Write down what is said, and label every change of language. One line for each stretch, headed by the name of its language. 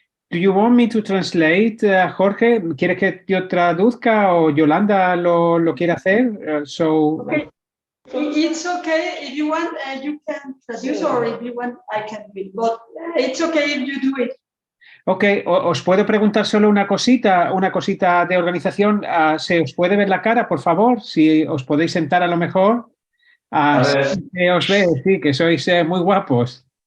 English: Do you want me to translate, Jorge?
Spanish: ¿Quieres que yo traduzca o Yolanda lo quiere hacer?
English: Okay. It's okay if you want, you can traduce, or if you want, I can read. But it's okay if you do it.
Spanish: Ok, os puedo preguntar solo una cosita de organización. ¿Se os puede ver la cara, por favor? Si os podéis sentar a lo mejor. A ver. Sí, os veo, sí, que sois muy guapos.